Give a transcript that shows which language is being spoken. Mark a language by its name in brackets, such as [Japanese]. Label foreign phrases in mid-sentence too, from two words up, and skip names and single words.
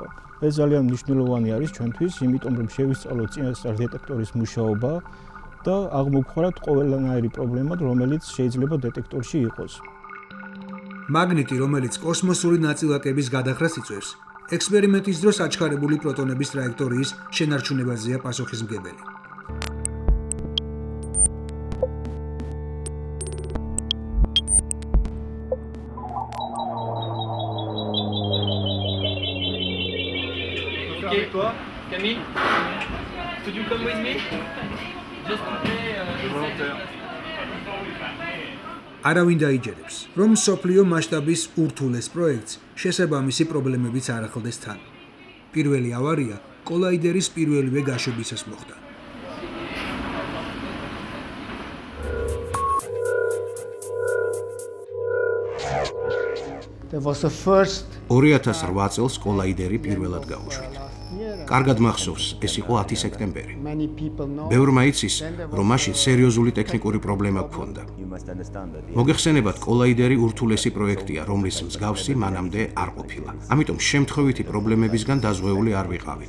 [Georgian] ეს ძალიან მნიშვნელოვანი არის ჩვენთვის, იმიტომ რომ შევისწავლოთ წინასწარ დეტექტორის მუშაობა და აღმოვხვრათ ყველანაირი პრობლემა, რომელიც შეიძლება დეტექტორში იყოს. მაგნიტი, რომელიც კოსმოსური ნაწილაკების გადახრას იწვევს, ექსპერიმენტის დროს აჩქარებული პროტონების ტრაექტორიის შენარჩუნებაზეა პასუხისმგებელი. [English] Okay, toi, Camille, could you come with me? Just to play volunteer. [Georgian] არავინ დაიჯერებს, რომ სოფლიო მასშტაბის ურთულეს პროექტს შესაბამისი პრობლემებიც არ ახლდეს თან. პირველი ავარია კოლაიდერის პირველივე გაშვებისას მოხდა. [English] There was the first [Georgian] 2008 წელს კოლაიდერი პირველად გაუშვით. კარგად მახსოვს, ეს იყო 10 სექტემბერი. ბევრმა იცის, რომ მაშინ სერიოზული ტექნიკური პრობლემა გქონდა. მოგეხსენებათ, კოლაიდერი ურთულესი პროექტია, რომლის მსგავსი მანამდე არ ყოფილა. ამიტომ შემთხვევითი პრობლემებისგან დაზღვეული არ ვიყავით.